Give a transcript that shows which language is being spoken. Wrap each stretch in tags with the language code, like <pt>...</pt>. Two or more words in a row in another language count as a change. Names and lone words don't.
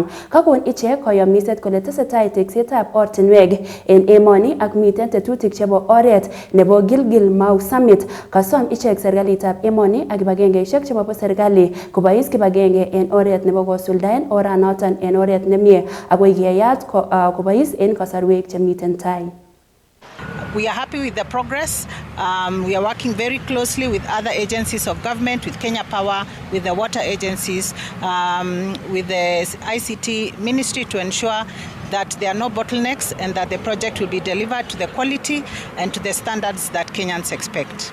<kln>Kakon ichek koyomiset kole tesetai teksetab ortinwek en emoni ak miten tetutik chebo oret nebo Gilgil Mau Summit. Kasom ichek serikalitab emoni ak kibagengeisiek chebo serikali kobois kibagenge en oret nebo kosuldaen oranoton en oret nemie akoi keyat kobois en kasarwek chemiten tai.</kln> <en>We are happy with the progress. We are working very closely with other agencies of government, with Kenya Power, with the water agencies, with the ICT ministry to ensure that there are no bottlenecks and that the project will be delivered to the quality and to the standards that Kenyans expect.</en>